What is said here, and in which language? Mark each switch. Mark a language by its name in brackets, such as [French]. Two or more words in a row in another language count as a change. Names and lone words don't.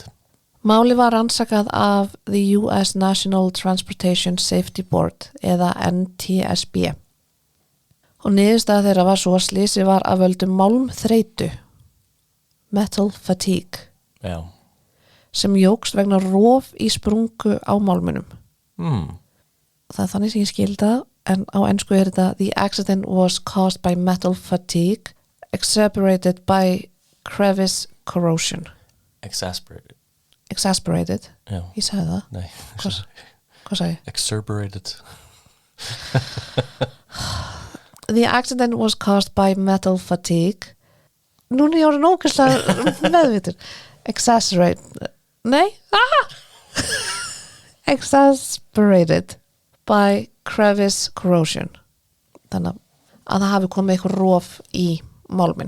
[Icelandic] Máli var rannsakað af the US National Transportation Safety Board eða NTSB og niðurstaða þeirra var svo að slysið var af völdum málmþreytu [English] metal fatigue [Icelandic] sem jókst vegna rof í sprungu á málmunum. Það er þannig sem ég skildi það en á ensku er þetta [English] the accident was caused by metal fatigue exacerbated by crevice corrosion. [Icelandic] Exasperated? Já. Ég sagði það. Nei. Hvað sagði ég? Exacerbated. [English] The accident was caused by metal fatigue. [Icelandic] Núna ég orðin ókvæslega meðvitur. [English] Exasperated by crevice corrosion. [Icelandic] Þannig að það hafi komið eitthvað rof í málminn.